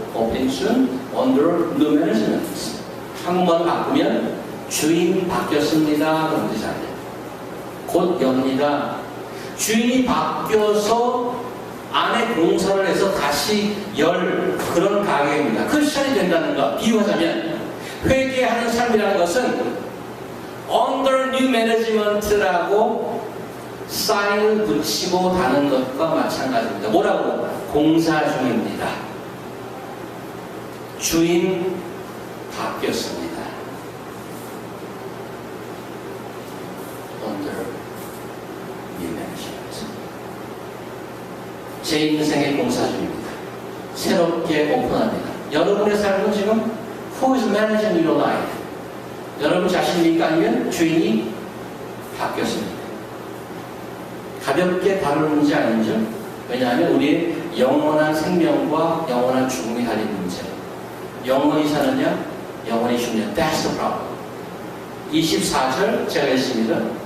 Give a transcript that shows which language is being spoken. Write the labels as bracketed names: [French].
[English] 오프닝 soon, under new management. [Korean] 한국말로 바꾸면 주인 바뀌었습니다. 그런 뜻이 아니에요. 곧 엽니다. 주인이 바뀌어서 안에 공사를 해서 다시 열 그런 가게입니다. 크리스천이 된다는 것, 비유하자면 회개하는 삶이라는 것은 [English] Under New Management [Korean] 라고 사인을 붙이고 다는 것과 마찬가지입니다. 뭐라고? 공사 중입니다. 주인 바뀌었습니다. [English] Under New Management. [Korean] 제 인생의 공사 중입니다. 새롭게 오픈합니다. 여러분의 삶은 지금 [English] Who is managing your life? [Korean] 여러분 자신입니까? 아니면 주인이 바뀌었습니까? 가볍게 다루는 문제 아니죠? 왜냐하면 우리의 영원한 생명과 영원한 죽음이 달린 문제. 영원히 사느냐, 영원히 죽느냐. [English] That's the problem. [Korean] 24절 제가 읽습니다.